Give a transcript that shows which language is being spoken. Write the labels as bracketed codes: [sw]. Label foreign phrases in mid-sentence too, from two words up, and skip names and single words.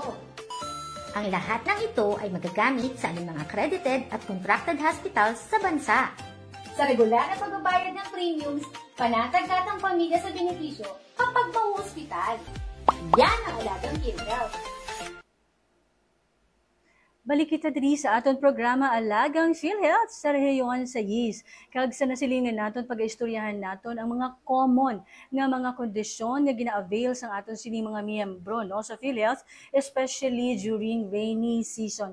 [tl] Ang lahat ng ito ay magagamit sa aming mga accredited at [en] contracted hospitals [tl] sa bansa. Sa regular na pagbabayad ng premiums, panatagdat ang pamilya sa benepisyo kapag mau-hospital. Yan ang alagang PhilHealth. [hil] Balik kita diri sa aton programa Alagang PhilHealth sa rehiyon sa IS. Kag sa nasilingan naton pag-istoryahan naton ang mga common nga mga kondisyon nga gina-avail sang aton sini mga miyembro, no, sa PhilHealth, [en] especially during rainy season.